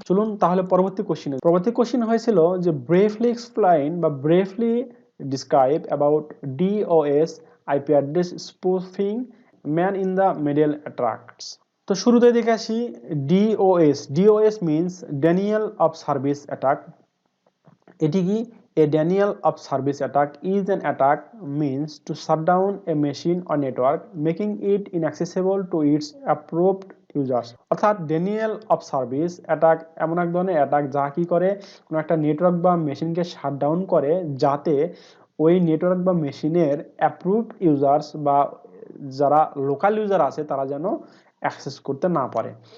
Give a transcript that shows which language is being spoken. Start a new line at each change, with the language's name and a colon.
Bangla: চলুন তাহলে পরবর্তী কোশ্চেনে। পরবর্তী কোশ্চেন হয়েছিল যে
English: Briefly explain বা briefly describe about DOS IP address spoofing man in the middle attracts.
Bangla: তো শুরুতে দেখে আসি DOS. DOS means Daniel of service attack. এটি কি?
English: A denial of service attack is an attack means to shut down a machine or network, making it inaccessible to its approved users।
Bangla: অর্থাৎ Daniel of service attack এমন এক ধরনের attack যা কি করে, কোনো একটা নেটওয়ার্ক বা মেশিনকে শাট ডাউন করে যাতে ওই নেটওয়ার্ক বা মেশিনের অ্যাপ্রুভড ইউজার্স বা যারা লোকাল ইউজার আছে তারা যেন অ্যাক্সেস করতে না পারে।